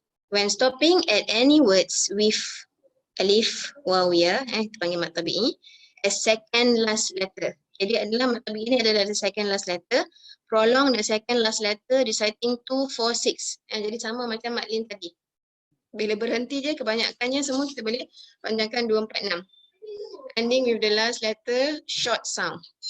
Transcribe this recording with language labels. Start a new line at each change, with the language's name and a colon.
English: When stopping at any words with alif, waw, ya,
Malay: kita panggil
English: mad tabi'i, as second last letter.
Malay: Jadi adalah mad tabi'i ini adalah
English: the second last letter. Prolong the second last letter reciting 2, 4, 6.
Malay: Jadi sama macam mad lin tadi. Bila berhenti je kebanyakannya semua kita boleh panjangkan 2, 4, 6.
English: Ending with the last letter short sound.